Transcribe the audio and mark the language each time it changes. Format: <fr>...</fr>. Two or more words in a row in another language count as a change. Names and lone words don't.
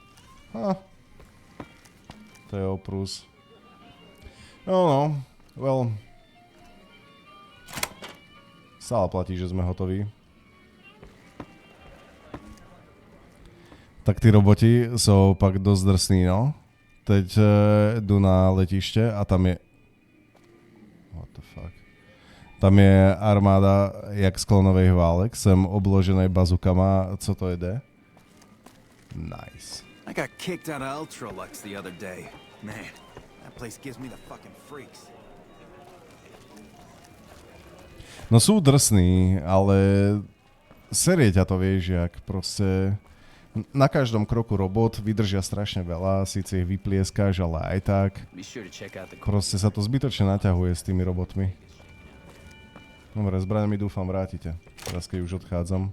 <sk>To je oprus. No, well. Stále platí, že sme hotoví. Tak tí roboti sú pak dosť drsní, no.</sk> <cs>Teď jdu na letiště a tam je...</cs> <en>What the fuck?</en> <cs>Tam je armáda jak z klonových válek, jsem obložený bazukama, co to jede?</cs> <en>Nice. I got kicked out of Ultralux the other day. Man, that place gives me the fucking freaks.</en> <sk>No sú drsní, ale serie ťa to, vieš, jak proste na každom kroku robot vydržia strašne veľa, síce ich vyplieskáš, ale aj tak. Proste sa to zbytočne naťahuje s tými robotmi. Dobre, zbraň mi dúfam vrátite, teraz keď už odchádzam.</sk>